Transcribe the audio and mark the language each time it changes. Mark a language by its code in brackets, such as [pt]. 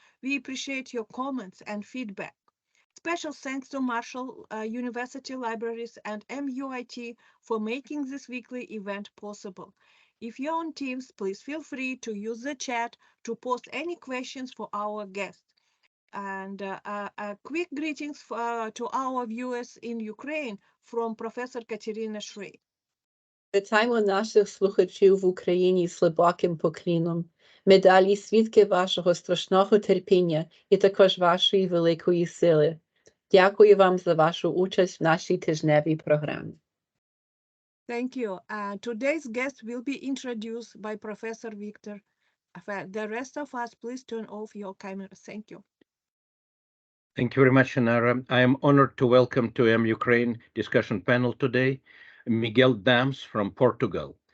[en] We appreciate your comments and feedback. Special thanks to Marshall University Libraries and MUIT for making this weekly event possible. If you're on Teams, please feel free to use the chat to post any questions for our guests. And quick greetings to our viewers in Ukraine from Professor Katerina Shrey. [uk] Вітаємо наших слухачів в Україні з глибоким поклоном. Ми далі свідки вашого страшного терпіння і також вашої великої сили. Дякую вам за вашу участь в нашій тижневій програмі. [en] Thank you. Today's guest will be introduced by Professor Victor. The rest of us, please turn off your cameras. Thank you. Thank you very much, Anara. I am honored to welcome to Ukraine discussion panel today Miguel Dams from Portugal.